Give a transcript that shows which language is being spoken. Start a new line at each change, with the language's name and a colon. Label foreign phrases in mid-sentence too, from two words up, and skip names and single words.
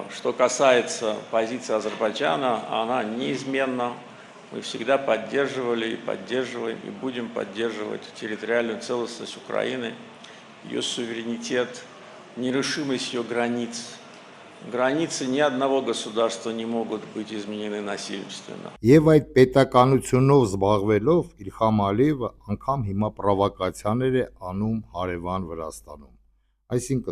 Russian: Что касается позиции Азербайджана, она неизменна. Мы всегда поддерживали и поддерживаем, и будем поддерживать территориальную целостность Украины, ее суверенитет, нерушимость ее границ. Границы ни одного государства не могут быть изменены насильственно.
Armenian: Եվ այդ պետականությունով զբաղվելով Իլհամ Ալիևը անգամ հիմա պրովոկացիաներ է անում հարևան Վրաստանում։ Այսինքն